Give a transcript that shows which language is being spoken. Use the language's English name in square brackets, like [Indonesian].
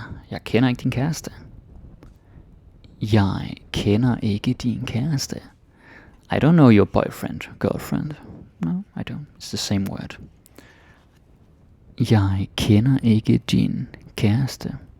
[Danish] Jeg kender ikke din kæreste. Jeg kender ikke din kæreste. [English] I don't know your boyfriend, girlfriend. No, I don't. It's the same word. [Danish] Jeg kender ikke din kæreste.